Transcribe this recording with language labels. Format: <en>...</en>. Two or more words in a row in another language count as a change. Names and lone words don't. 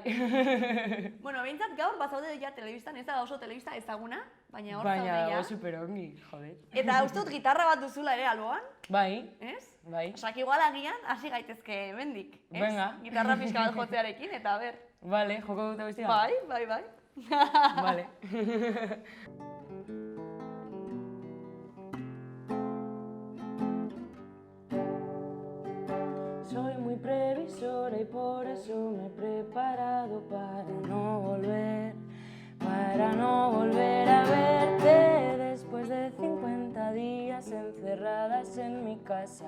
<eu>Bueno, behintzat gaur bazaude ja telebistan, ez da oso telebista ezaguna, baina hor zaude Baina ja. dago superongi, joder. Eta uste dut gitarra bat duzula ere alboan, Bai, ez? bai. Osak igual agian hasi gaitezke hemendik, ez?</eu> <es>Venga.</es> <eu>Gitarra pixka bat jotzearekin, eta ber. Vale, joko dute bestia? Bai.</eu> <es>Vale. Soy muy previsora y por eso me he preparado para no volver a verte después de 50 días encerradas en mi casa.</es>